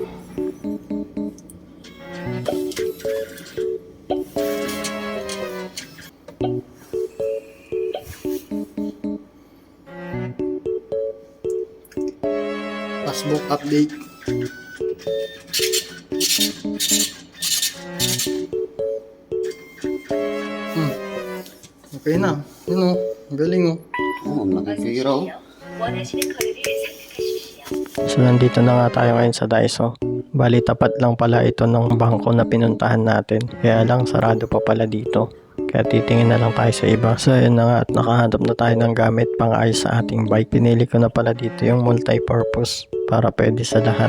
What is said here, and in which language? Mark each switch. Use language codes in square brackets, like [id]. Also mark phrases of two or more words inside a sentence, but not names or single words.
[en] Passbook update. [tl] Okay na. Yun o. Galing o. Oo, nakikira oh. [ko] 원하시는 거래를 선택하십시오. [tl] So nandito na nga tayo ngayon sa Daiso. Bali tapat lang pala ito ng bangko na pinuntahan natin. Kaya lang sarado pa pala dito. Kaya titingin na lang tayo sa iba. So yun na nga at nakahanap na tayo ng gamit pang ayos sa ating bike. Pinili ko na pala dito yung multi-purpose para pwede sa lahat.